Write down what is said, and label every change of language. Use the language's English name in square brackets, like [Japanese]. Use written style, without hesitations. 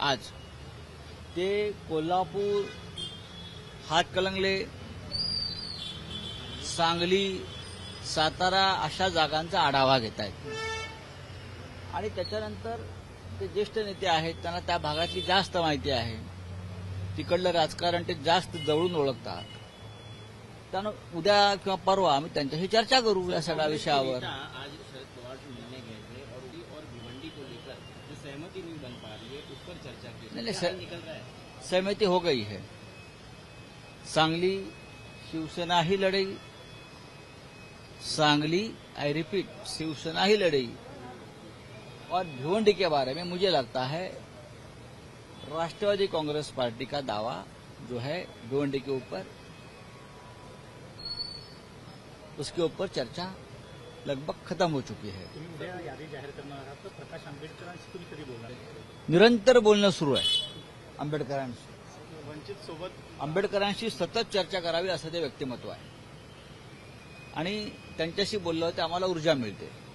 [Marathi] आज ते कोल्हापूर, हातकणंगले, सांगली, सातारा अशा जागांचा आढावा घेत आहेत आणि त्याच्यानंतर ते ज्येष्ठ नेते आहेत, त्यांना त्या भागातली जास्त माहिती आहे, तिकडलं राजकारण ते जास्त जवळून ओळखतात. त्यानं उद्या किंवा परवा आम्ही त्यांच्याशी चर्चा करू या सगळ्या विषयावर. [Hindi] आज शरद पवार [Marathi] निर्णय घेतले [Hindi] और भिवंडी को लेकर जो सहमति नहीं बन पा रही है उस पर चर्चा की. नहीं, सहमति हो गई है. सांगली शिवसेना ही लड़ेगी, सांगली, [English] I repeat, [Hindi] शिवसेना ही लड़ेगी. और भिवंडी के बारे में मुझे लगता है राष्ट्रवादी कांग्रेस पार्टी का दावा जो है भिवंडी के ऊपर, उसके ऊपर चर्चा लगभग खत्म हो चुकी है. [Marathi] यादी जाहीर करणार आहात तर प्रकाश आंबेडकरांशी तुम्ही कधी बोलणार? निरंतर बोलणं सुरू आहे आंबेडकरांशी. वंचित सोबत आंबेडकरांशी सतत चर्चा करावी असं ते व्यक्तिमत्व आहे आणि त्यांच्याशी बोललं तर आम्हाला ऊर्जा मिळते.